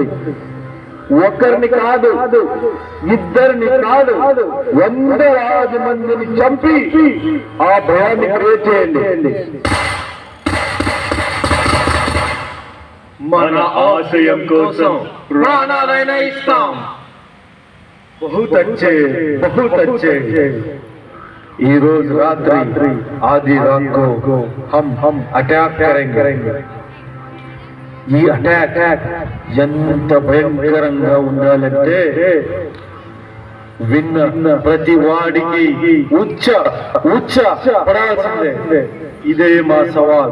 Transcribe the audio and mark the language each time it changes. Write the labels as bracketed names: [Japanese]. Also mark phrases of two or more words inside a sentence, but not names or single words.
[Telugu] ఒకరిని కాదు, ఇద్దరిని కాదు, 100,000 మందిని చంపి ఆ భయాన్ని క్రియేట్ చేయండి. మన ఆశయం కోసం ప్రాణాలైనా ఇస్తాం. [Hindi] बहुत अच्छे. [Telugu] ఈ రోజు రాత్రి [Hindi] आधी रात को हम अटैक करेंगे. [Telugu] ఈ అటాక్ ఎంత భయంకరంగా ఉండాలంటే విన్న ప్రతి వాడికి ఉచ్చ పడాల్సిందే. ఇదే మా సవాల్.